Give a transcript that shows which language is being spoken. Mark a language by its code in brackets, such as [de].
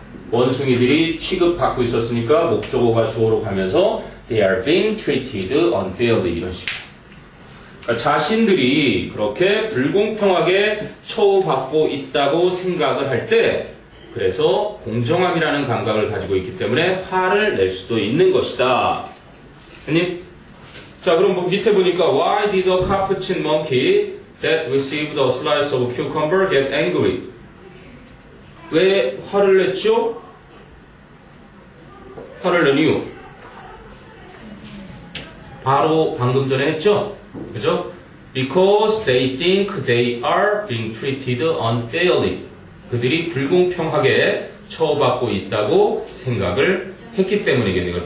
[ko] 원숭이들이 취급받고 있었으니까 목적어가 주어로 가면서 [en] they are being treated unfairly [ko] 이런 식. 그러니까 자신들이 그렇게 불공평하게 처우받고 있다고 생각을 할 때 그래서 공정함이라는 감각을 가지고 있기 때문에 화를 낼 수도 있는 것이다. 아니? 자, 그럼 뭐 밑에 보니까 [en] why did a capuchin monkey that received a slice of cucumber get angry? [ko] 왜 화를 냈죠? 화를 낸 이유. 바로 방금 전에 했죠? 그죠? [en] Because they think they are being treated unfairly. [ko] 그들이 불공평하게 처우받고 있다고 생각을 했기 때문이겠네요.